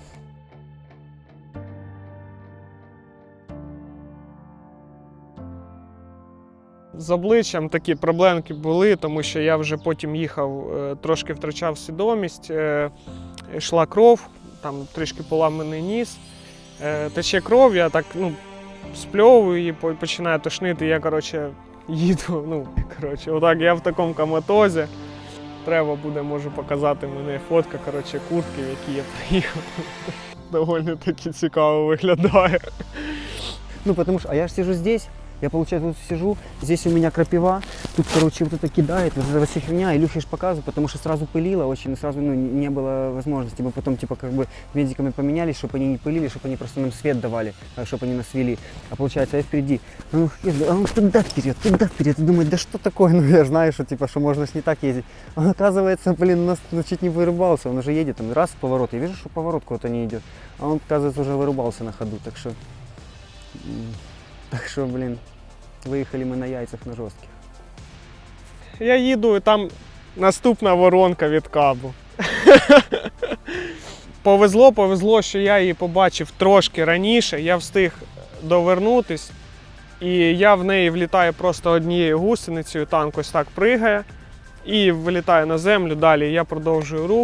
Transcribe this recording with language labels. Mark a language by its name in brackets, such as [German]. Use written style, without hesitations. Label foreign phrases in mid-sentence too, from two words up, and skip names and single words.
[Ukrainian] З обличчям такі проблемки були, тому що я вже потім їхав, трошки втрачав свідомість, йшла кров, там трішки поламаний ніс, тече кров, я так спльовую її, починає тошнити, я їду, отак я в такому коматозі. Треба буде, можу показати, мене фотка, куртки, в якій я приїхав. Доволі таки цікаво виглядає. [Russian] Потому что, а я же сижу здесь, я, получается, тут сижу, здесь у меня крапива, тут, вот это кидает, вот эта вся херня, Илюхе ж показываю, потому что сразу пылило очень, и сразу, не было возможности. Мы потом, медиками поменялись, чтобы они не пылили, чтобы они просто нам свет давали, чтобы они нас вели. А получается, я впереди, он туда вперед, и думает, да что такое, я знаю, что, что можно ж не так ездить. Он, оказывается, нас чуть не вырубался, он уже едет, там, раз, поворот, я вижу, что поворот куда-то не идет, а он, оказывается, уже вырубался на ходу, так что, [Ukrainian] виїхали ми на яйцях на жорстких. Я їду, і там наступна воронка від кабу. Повезло, що я її побачив трошки раніше, я встиг довернутись, і я в неї влітаю просто однією гусеницею, танк ось так пригає, і вилітаю на землю, далі я продовжую рух.